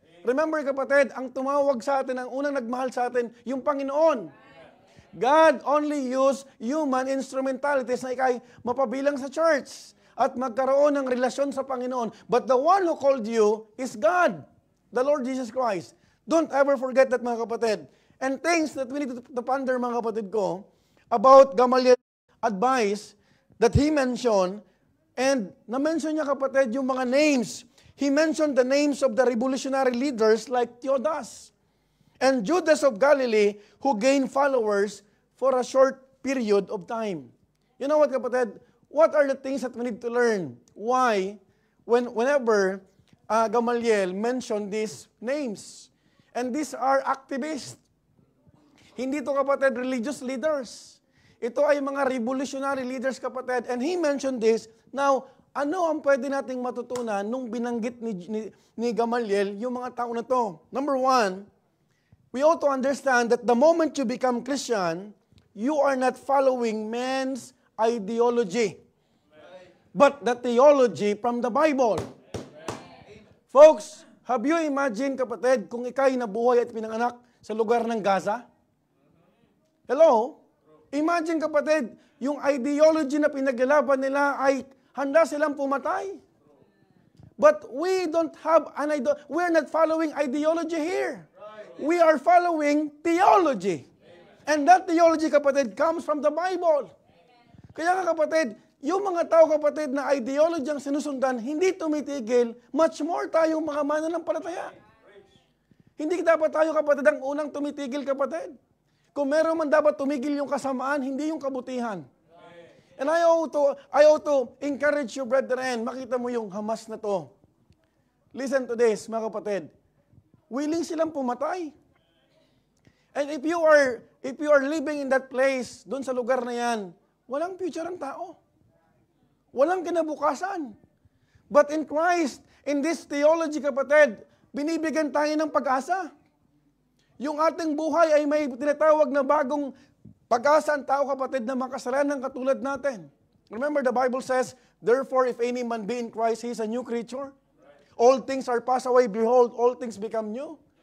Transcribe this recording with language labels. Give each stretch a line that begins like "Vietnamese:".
Filipino: Remember kapatid, ang tumawag sa atin, ang unang nagmahal sa atin, yung Panginoon.
English: God only used human instrumentalities
Filipino: na ikay mapabilang sa church at magkaroon ng relasyon sa Panginoon.
English: But the one who called you is God, the Lord Jesus Christ. Don't ever forget that, mga kapatid. And things that we need to ponder, mga kapatid ko, about Gamaliel's advice that he mentioned, and
Filipino: na-mention niya, kapatid, yung mga names.
English: He mentioned the names of the revolutionary leaders like Theudas and Judas of Galilee, who gained followers for a short period of time. You know what, kapatid? What are the things that we need to learn? Why? Whenever Gamaliel mentioned these names. And these are activists.
Filipino: Hindi to, kapatid, religious leaders. Ito ay mga revolutionary leaders, kapatid.
English: And he mentioned this.
Filipino: Now, ano ang pwede nating matutunan nung binanggit ni Gamaliel yung mga tao na to?
English: Number one, we ought to understand that the moment you become Christian, you are not following man's ideology, but the theology from the Bible. Folks, have you imagined,
Filipino: kapatid, kung ikay nabuhay at pinanganak sa lugar ng Gaza? Hello? Imagine, kapatid, yung ideology na pinaglalaban nila ay handa silang pumatay.
English: But we don't have an ideology. We're not following ideology here. We are following theology. And that theology, kapatid, comes from the Bible.
Filipino: Kaya nga, kapatid, yung mga tao, kapatid, na ideology ang sinusundan, hindi tumitigil,
English: much more
Filipino: tayong mga mananampalataya. Hindi dapat tayo, kapatid, ang unang tumitigil, kapatid. Kung meron man dapat tumigil yung kasamaan, hindi yung kabutihan.
English: And I ought to encourage you, brethren,
Filipino: makita mo yung Hamas na to.
English: Listen to this, mga kapatid.
Filipino: Willing silang pumatay.
English: And if you are living in that place,
Filipino: doon sa lugar na yan,
English: walang future ang tao.
Filipino: Walang kinabukasan.
English: But in Christ, in this theology,
Filipino: kapatid, binibigyan tayo ng pag-asa. Yung ating buhay ay may tinatawag na bagong pag-asa ang tao, kapatid, na makasalanan katulad natin.
English: Remember, the Bible says, therefore, if any man be in Christ, he is a new creature. All things are passed away, behold, all things become new.